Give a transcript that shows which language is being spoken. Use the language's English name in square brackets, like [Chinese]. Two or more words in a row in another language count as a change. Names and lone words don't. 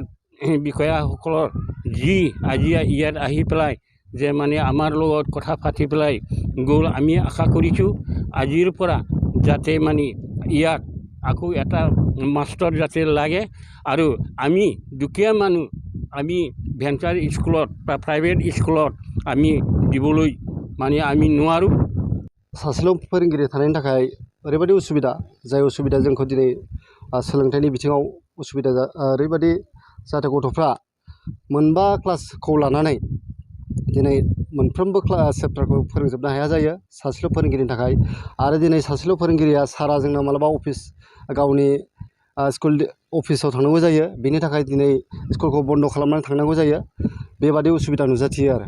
[Assamese] বিষয়াসকলৰ আজি ইয়াত আহি পেলাই যে মানে আমাৰ লগত কথা পাতি পেলাই গ'ল আমি আশা কৰিছোঁ আজিৰ পৰা যাতে মানে ইয়াত আকৌ এটা মাষ্টৰ যাতে লাগে আৰু আমি দুখীয়া মানুহ আমি ভেঞ্চাৰ স্কুলত বা প্ৰাইভেট স্কুলত আমি দিবলৈ মানে আমি নোৱাৰোঁ [Bodo] सासेल' फोरोंगिरि थानायनि थाखाय ओरैबायदि उसुबिदा जाय उसुबिदा जोंखौ दिनै सोलोंथाइनि बिथिङाव उसुबिदा ओरैबायदि जाहाथे गथ'फ्रा मोनबा क्लासखौ लानानै दिनै मोनफ्रोमबो चेप्टारखौ फोरोंजोबनो हाया जायो सासेल' फोरोंगिरिनि थाखाय आरो दिनै सासेल' फोरोंगिरिया सारा जोंना मालाबा अफिस गावनि स्कुल अफिसाव थांनांगौ जायो बेनि थाखाय दिनै स्कुलखौ बन्द' खालामनानै थांनांगौ जायो बेबादि उसुबिदा नुजाथियो आरो